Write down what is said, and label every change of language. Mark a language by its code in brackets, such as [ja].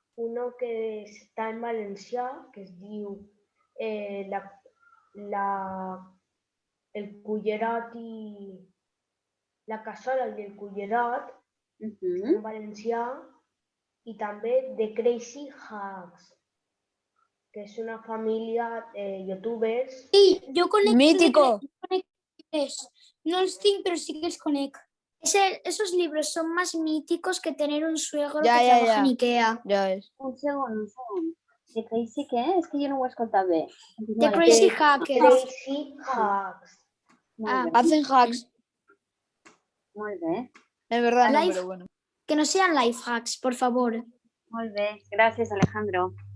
[ca] Uno que està en valencià, que es diu El cullerat i la cassola i el cullerat, en valencià, i també The Crazy Hags, que és una família de youtubers. [es] Sí, yo conecto. Mítico. No los tengo, pero sí que los conecto. Esos libros son más míticos que tener un suegro que trabaja en Ikea. Ya ves. [ca] Un segon. The Crazy què? És que jo no ho he escoltat bé. [en] The Crazy Hackers. Crazy Hags. [es] Hacen hacks. [ca] Molt bé. [es] Es verdad, no, [en] Life- [es] pero bueno. Que no sean life hacks, por favor. [ca] Molt bé, gràcies Alejandro.